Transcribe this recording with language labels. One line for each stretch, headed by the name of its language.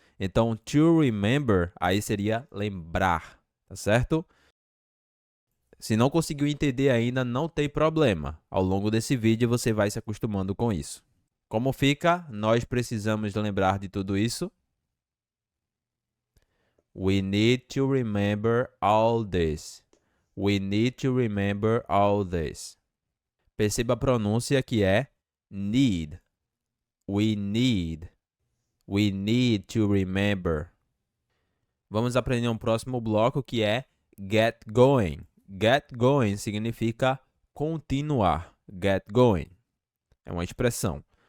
Portuguese: Então,
English: to remember
Portuguese: aí seria lembrar, tá certo? Se não conseguiu entender ainda, não tem problema. Ao longo desse vídeo você vai se acostumando com isso. Como fica? Nós precisamos lembrar de tudo isso.
English: We need to remember all this. We need to remember all this.
Portuguese: Perceba a pronúncia que é
English: need. We need. We need to remember.
Portuguese: Vamos aprender um próximo bloco que é
English: get going. Get going
Portuguese: significa continuar. Get going. É uma expressão.